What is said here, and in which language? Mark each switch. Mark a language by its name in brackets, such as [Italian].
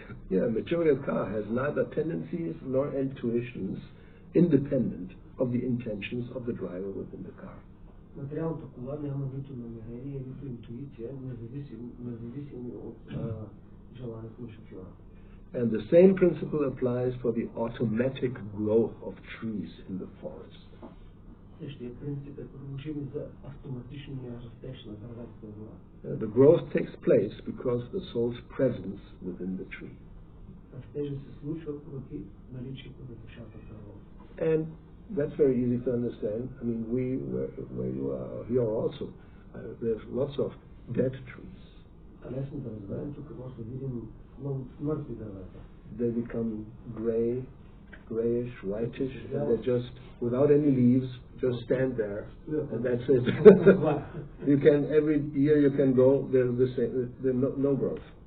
[English] Yeah, material car has neither tendencies nor intuitions independent of the intentions of the driver within the car. [Bulgarian] Материалната кола няма нито намерение, нито интуиция, независимо от желанието на шофьора. [English] And the same principle applies for the automatic growth of trees in the forest. [Bulgarian] Същия принцип е приложим за автоматичния растеж на дърветата в гората. [English] The growth takes place because the soul's presence within the tree. [Bulgarian] Растежът се случва поради наличието на душата в дървото. [English] And that's very easy to understand. I mean, where you are here also, there's lots of dead trees. [Bulgarian] Лесно да разберем, тук може да видим много мъртви дървета. [English] They become gray, grayish, whitish, and they just, without any leaves, just stand there, and that's it. You can, every year you can go, they're the same, there's no growth.